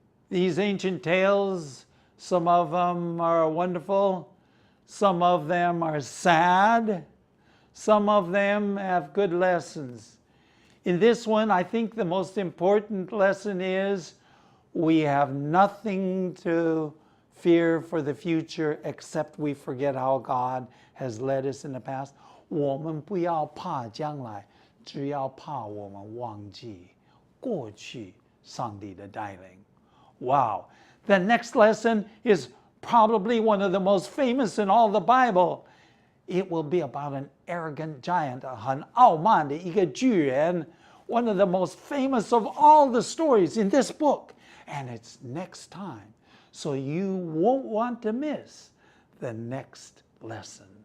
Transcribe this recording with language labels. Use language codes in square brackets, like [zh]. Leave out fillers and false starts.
[en] These ancient tales, some of them are wonderful, some of them are sad, some of them have good lessons. In this one, I think the most important lesson is we have nothing to fear for the future except we forget how God has led us in the past. [zh] 我们不要怕将来，只要怕我们忘记过去上帝的带领。 [en] Wow. The next lesson is probably one of the most famous in all the Bible. It will be about an arrogant giant, [zh] 很傲慢的一个巨人, [en] one of the most famous of all the stories in this book. And it's next time. So you won't want to miss the next lesson.